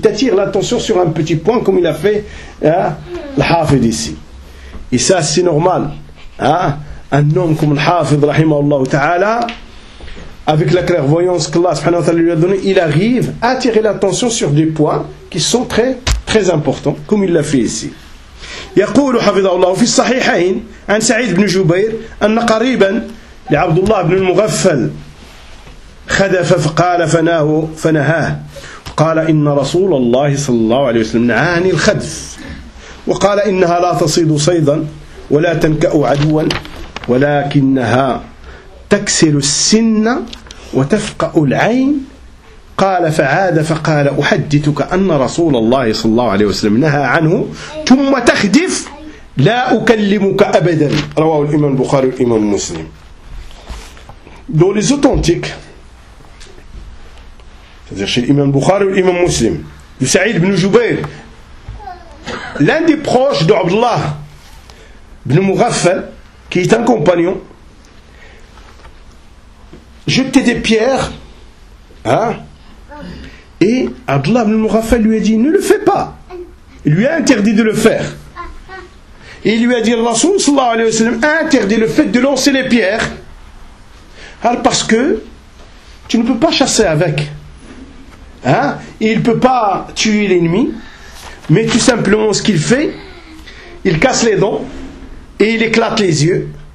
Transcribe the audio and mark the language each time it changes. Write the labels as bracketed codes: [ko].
[fr] Il t'attire l'attention sur un petit point comme il a fait le Hafid ici. Et ça, c'est normal. Un homme comme le Hafid, rahimahullah ta'ala, avec la clairvoyance qu'Allah subhanahu wa ta'ala lui a donnée, il arrive à attirer l'attention sur des points qui sont très, très importants, comme il l'a fait ici. [ar] يقول حفظه الله في الصحيحين عن سعيد بن جبير أن قريبا لعبد الله بن المغفل خذف فقال فنهاه قال إن رسول الله صلى الله عليه وسلم نهاني الخذف وقال إنها لا تصيد صيدا ولا تنكأ عدوا ولكنها تكسر السن وتفقأ العين قال فعاد فقال أحدثك أن رسول الله صلى الله عليه وسلم نهى عنه ثم تخدف لا أكلمك أبدا رواه الإمام البخاري والإمام مسلم [fr] dans les authentiques c'est-à-dire chez l'imam Bukhari et l'imam Muslim de Saïd ibn Jubayr l'un des proches d'Abdullah ibn Mughaffal qui est un compagnon jetait des pierres Et Abdullah ibn Mughaffal lui a dit ne le fais pas. Il lui a interdit de le faire. Et il lui a dit Rasoul sallallahu alayhi wa sallam a interdit le fait de lancer les pierres. Alors parce que tu ne peux pas chasser avec. Et il ne peut pas tuer l'ennemi. Mais tout simplement ce qu'il fait, il casse les dents et il éclate les yeux.